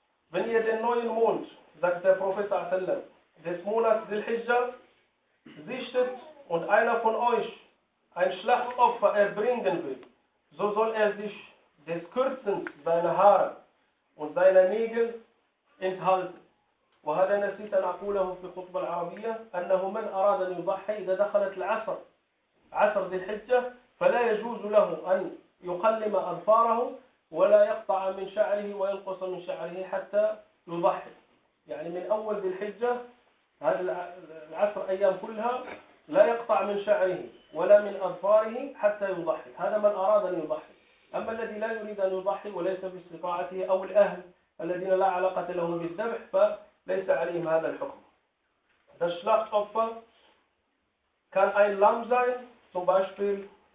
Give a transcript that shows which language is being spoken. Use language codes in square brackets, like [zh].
[de] Wenn ihr den neuen Mond, sagt der Prophet, des Monats Dhul-Hijja sichtet und einer von euch ein Schlachtopfer erbringen will, so soll er sich des Kürzens seiner Haare und seiner Nägel enthalten. [ar] وهذا نسيت أن أقوله في الخطبة العربية، أنه من أراد أن يضحي إذا دخلت العصر عصر ذي فلا يجوز له أن يقلم أظفاره ولا يقطع من شعره وينقص من شعره حتى يضحي، يعني من أول ذي هذا العصر أيام كلها لا يقطع من شعره ولا من أظفاره حتى يضحي. هذا من أراد أن يضحي. أما الذي لا يريد أن يضحي وليس باستطاعته، أو الأهل الذين لا علاقة لهم بالذبح، فليس عليهم هذا الحكم. [de] Das Schlachtopfer kann ein Lamm sein, zum Beispiel